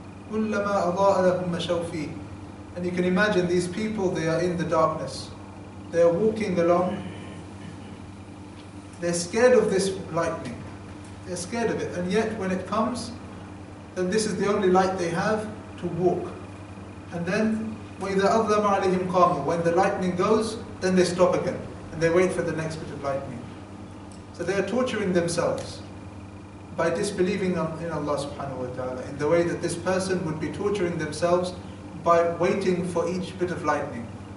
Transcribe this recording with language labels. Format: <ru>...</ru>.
<ar>كُلَّمَا أَضَاءَ لَهُمْ مَشَوْا فِيهِ.</ar> <en>And you can imagine these people, they are in the darkness. They are walking along. They're scared of this lightning. They're scared of it. And yet when it comes, then this is the only light they have to walk. And then</en> <ar>وَإِذَا أَظْلَمَ عَلَيْهِمْ قَامُوا.</ar> <en>When the lightning goes, then they stop again. And they wait for the next bit of lightning. So they are torturing themselves by disbelieving in Allah subhanahu wa ta'ala, in the way that this person would be torturing themselves by waiting for each bit of lightning.</en>